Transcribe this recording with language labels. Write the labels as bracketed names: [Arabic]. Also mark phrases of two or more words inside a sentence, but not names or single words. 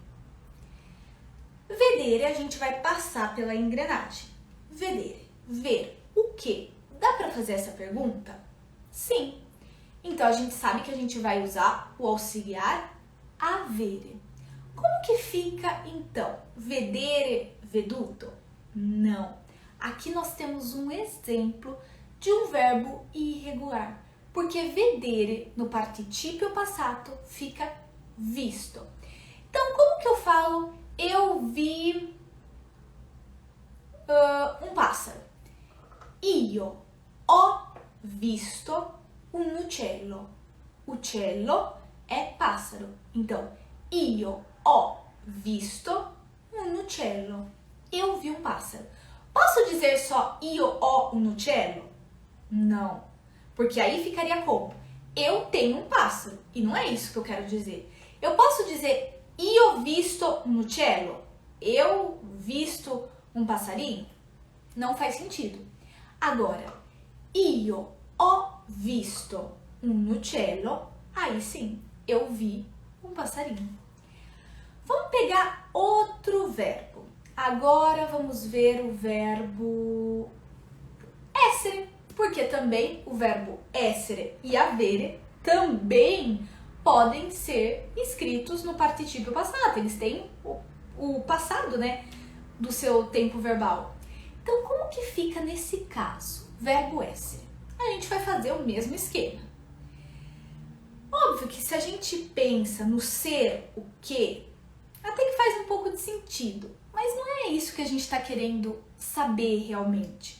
[Italian] Vedere, [Portuguese] a gente vai passar pela engrenagem. Vedere, ver o quê? Dá para fazer essa pergunta? Sim. Então a gente sabe que a gente vai usar o auxiliar avere. Como que fica então? [Italian] Vedere, veduto? [Portuguese] Não. Aqui nós temos um exemplo de um verbo irregular, porque vedere no particípio passato fica visto. Então, como que eu falo eu vi um pássaro? [Italian] Io ho visto un uccello. [Portuguese] Uccello é pássaro. Então, [Italian] io ho visto un uccello. [Portuguese] Eu vi um pássaro. Posso dizer só [Italian] io ho un uccello? [Portuguese] Não, porque aí ficaria como? Eu tenho um pássaro, e não é isso que eu quero dizer. Eu posso dizer [Italian] io visto un uccello? [Portuguese] Eu visto um passarinho? Não faz sentido. Agora, [Italian] io ho visto un uccello, [Portuguese] aí sim, eu vi um passarinho. Vamos pegar outro verbo. Agora vamos ver o verbo essere, porque também o verbo essere e avere também podem ser escritos no particípio passato. Eles têm o passado, né, do seu tempo verbal. Então, como que fica nesse caso? Verbo essere. A gente vai fazer o mesmo esquema. Óbvio que se a gente pensa no ser, o que, até que faz um pouco de sentido, mas não é isso que a gente está querendo saber realmente.